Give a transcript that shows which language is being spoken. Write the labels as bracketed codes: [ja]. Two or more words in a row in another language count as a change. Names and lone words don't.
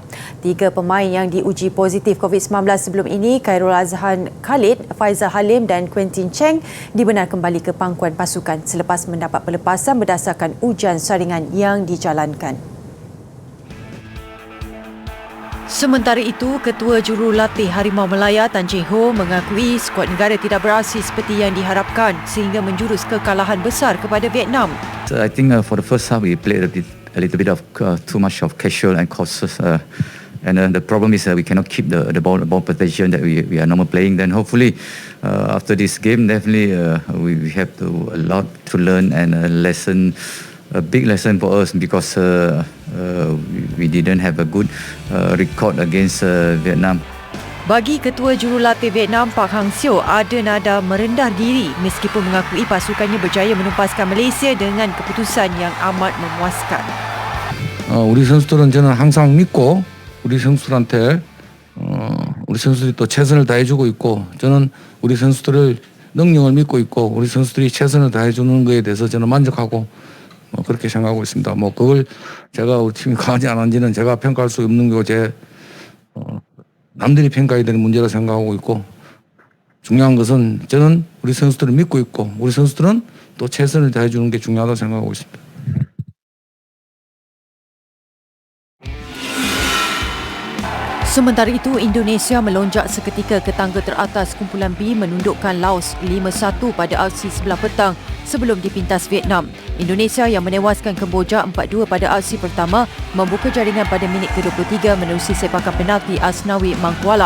[ms] 3 pemain yang diuji positif COVID-19 sebelum ini, Khairul Azhan Khalid, Faizal Halim dan Quentin Cheng dibenar kembali ke pangkuan pasukan selepas mendapat pelepasan berdasarkan ujian saringan yang dijalankan. Sementara itu, Ketua Jurulatih Harimau Malaya Tan Cheng Ho mengakui skuad negara tidak beraksi seperti yang diharapkan sehingga menjurus kekalahan besar kepada Vietnam. [en] So I think for the first half we played a little bit of too much of casual and cautious, and the problem is we cannot keep the ball possession that we are normally playing. Then hopefully after this game definitely we have a lot to learn and a big lesson for us because we didn't have a good record against Vietnam. [ms] Bagi Ketua Jurulatih Vietnam Pak Hang Seo, ada nada merendah diri meskipun mengakui pasukannya berjaya menempaskan Malaysia dengan keputusan yang amat memuaskan. [ko] 우리 선수들은 저는 항상 믿고 우리 선수들한테 우리 선수들이 또 최선을 다해주고 있고 저는 우리 선수들을 능력을 믿고 있고 우리 선수들이 최선을 다해주는 것에 대해서 저는 만족하고 그렇게 생각하고 있습니다. 그걸 제가 우리 팀이 강하지 않은지는 제가 평가할 수 없는 거고 남들이 평가해야 되는 문제라 생각하고 있고 중요한 것은 저는 우리 선수들을 믿고 있고 우리 선수들은 또 최선을 다해주는 게 중요하다고 생각하고 있습니다. [ms] Sementara itu, Indonesia melonjak seketika ke tangga teratas kumpulan B menundukkan Laos 5-1 pada aksi sebelah petang sebelum dipintas Vietnam. Indonesia yang menewaskan Kemboja 4-2 pada aksi pertama membuka jaringan pada minit ke-23 menerusi sepakan penalti Asnawi Mangkualam.